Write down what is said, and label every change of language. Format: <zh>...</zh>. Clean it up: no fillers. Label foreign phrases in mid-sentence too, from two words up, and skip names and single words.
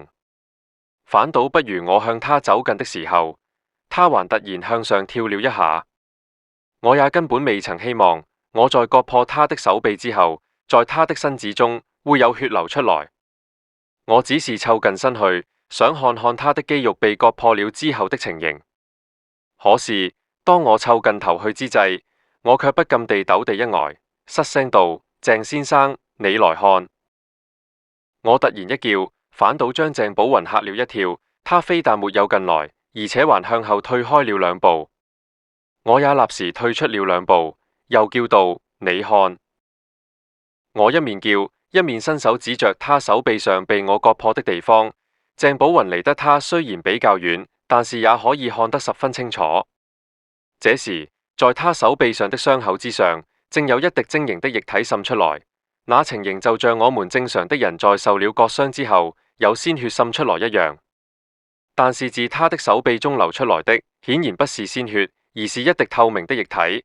<zh>反倒不如我向他走近的時候，他還突然向上跳了一下。我也根本未曾希望我在割破他的手臂之後，在他的身子中會有血流出來。我只是湊近身去，想看看他的肌肉被割破了之後的情形。可是當我湊近頭去之際，我卻不禁地抖地一呆，失聲道：鄭先生，你來看。我突然一叫，反倒將鄭寶雲嚇了一跳。他非但沒有近來，而且還向後退開了兩步。我也立時退出了兩步，又叫道：你看。我一面叫，一面伸手指着他手臂上被我割破的地方。鄭寶雲離得他雖然比較遠，但是也可以看得十分清楚。這時，在他手臂上的傷口之上，正有一滴晶瑩的液體滲出來，那情形就像我們正常的人在受了割傷之後有鮮血滲出來一樣。但是自他的手臂中流出來的，顯然不是鮮血，而是一滴透明的液體。</zh>